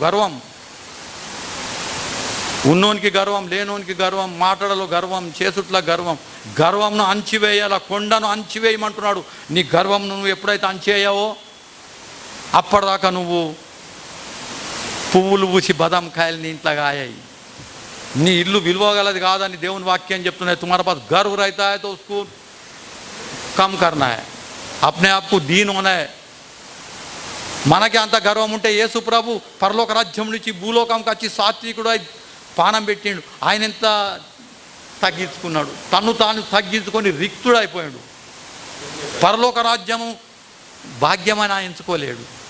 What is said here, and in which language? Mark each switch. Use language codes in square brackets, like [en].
[te] గర్వం, ఉన్నోనికి గర్వం, లేనోనికి గర్వం, మాటలలో గర్వం, చేసుట్ల గర్వం, గర్వంను అంచివేయాల, కొండను అంచివేయమంటున్నాడు। నీ గర్వం నువ్వు ఎప్పుడైతే అంచేయావో అప్పటిదాకా నువ్వు పువ్వులు పూసి బదాం కాయలు నీ ఇంట్లో కాయాయి, నీ ఇల్లు విలువగలది కాదని దేవుని వాక్యం చెప్తున్నాయి। [hi] तुम्हारे पास गर्व रहता है तो उसको कम करना है, अपने आप को दीन होना है। [te] మనకి అంత గర్వం ఉంటే యేసు ప్రభు పరలోక రాజ్యం నుంచి భూలోకంకి వచ్చి సాత్వికుడు పానం పెట్టిండు, ఆయన ఎంత తగ్గించుకున్నాడు, తను తాను తగ్గించుకొని రిక్తుడైపోయాడు। పరలోక రాజ్యము భాగ్యమని ఆయన ఎంచుకోలేడు।